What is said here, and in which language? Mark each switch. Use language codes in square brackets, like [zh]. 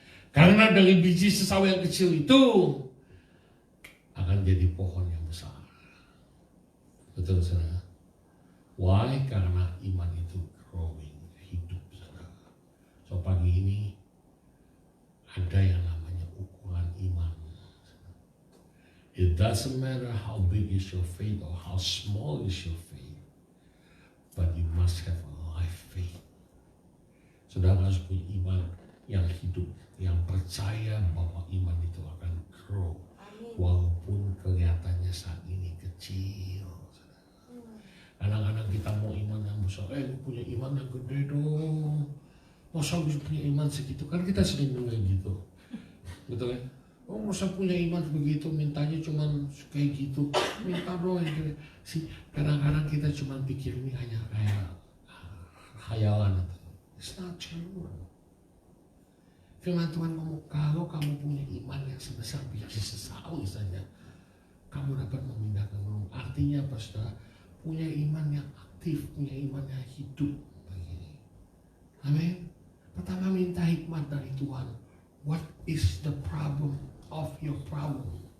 [id] Karena dari biji sesawi yang kecil itu akan jadi pohon yang besar. Betul, saudara? [en] Why? [id] Karena iman itu growing, hidup, saudara. So pagi ini ada yang namanya ukuran [en] It doesn't matter how big is your faith or how small is your faith, but you must have a life faith. [id] Saudara harus punya iman yang hidup, yang percaya bahwa iman itu akan grow, walaupun kelihatannya saat ini kecil. Kadang-kadang kita mau iman yang besar, punya iman yang gede dong. Masa bisa punya iman segitu? Kan kita sering dengar gitu. Betul kan? Oh, masa punya iman begitu, mintanya cuma kayak gitu. Minta dong yang gede. Kadang-kadang kita cuma pikir ini hanya kayak khayalan. [en] It's not true. [id] Firman Tuhan ngomong, kalau kamu punya iman yang sebesar biji sesawi saja, kamu dapat memindahkan gunung. Artinya apa, saudara? Punya iman yang aktif, punya iman yang hidup. Amin. Pertama, minta hikmat dari Tuhan. [en] What is the problem of your problem?